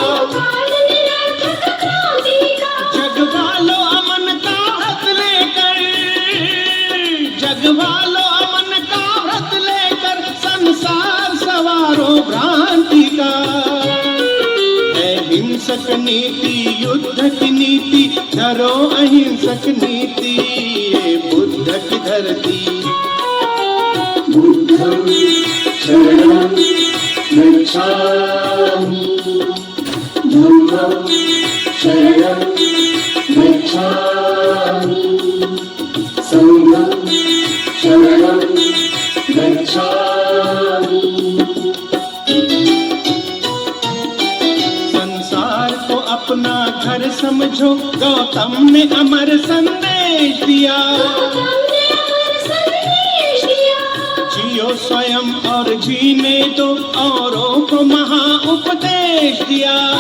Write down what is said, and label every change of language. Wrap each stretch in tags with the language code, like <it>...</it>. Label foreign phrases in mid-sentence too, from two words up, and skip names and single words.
<hi>जग वालो अमन का व्रत लेकर, जग वालो अमन का व्रत लेकर, संसार सवारो भ्रांति का। है हिंसक नीति युद्ध की नीति, धरो अहिंसक नीति, ये बुद्ध की धरती।</hi> <pi>बुद्धं शरणं गच्छामि, धम्मं शरणं गच्छामि, संघं शरणं गच्छामि।</pi> <hi>संसार को अपना घर समझो, गौतम ने अमर संदेश दिया। जियो स्वयं और जीने दो, औरों को महा उपदेश दिया।</hi>